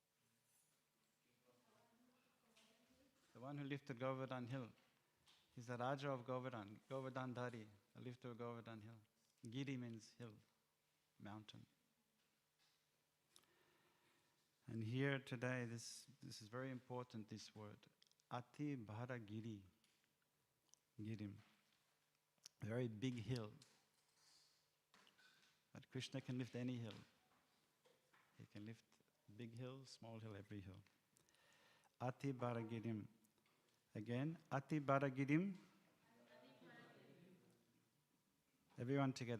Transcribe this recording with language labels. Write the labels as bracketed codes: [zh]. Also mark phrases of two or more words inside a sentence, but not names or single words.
[en] The one who lifted Govardhan Hill. He's the Raja of Govardhan, Govardhan Dhari, the lifter of Govardhan Hill. Giri means hill, mountain. And here today, this is very important, this word. [sa] Ati Bharagiri. Girim. [en] A very big hill. But Krishna can lift any hill. He can lift big hill, small hill, every hill. [sa] Ati Bharagirim. Again, Ati Bharagirim. [en] Everyone together.